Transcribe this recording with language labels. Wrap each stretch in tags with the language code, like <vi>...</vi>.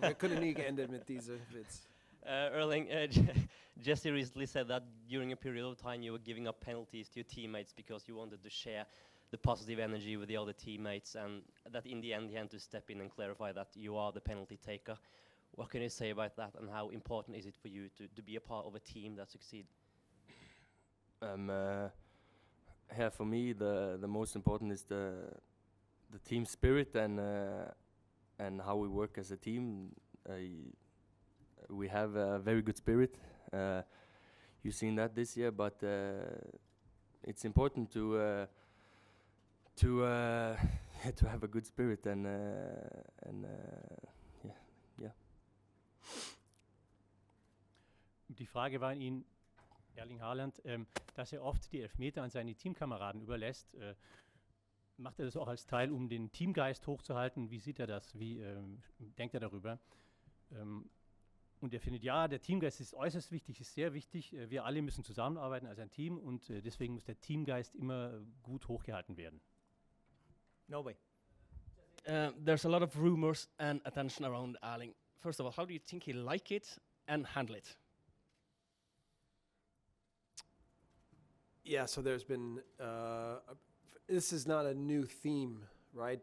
<de>Wir können nie geendet mit diesem Witz.</de> <en>Erling, Jesse recently said that during a period of time you were giving up penalties to your teammates because you wanted to share the positive energy with the other teammates, and that in the end he had to step in and clarify that you are the penalty taker. What can you say about that, and how important is it for you to be a part of a team that succeeds? Yeah, for me the most important is the team spirit and how we work as a team. We have a very good spirit. You've seen that this year, but it's important to have a good spirit and yeah.</en> <de>Die Frage war an ihn, Erling Haaland, dass er oft die Elfmeter an seine Teamkameraden überlässt. Macht er das auch als Teil, um den Teamgeist hochzuhalten? Wie sieht er das? Wie denkt er darüber? Und er findet, ja, der Teamgeist ist äußerst wichtig, ist sehr wichtig. Wir alle müssen zusammenarbeiten als ein Team und deswegen muss der Teamgeist immer gut hochgehalten werden.</de> <en>No way. There's a lot of rumors and attention around Erling. First of all, how do you think he like it and handle it? Yeah, so there's been, this is not a new theme, right?</en>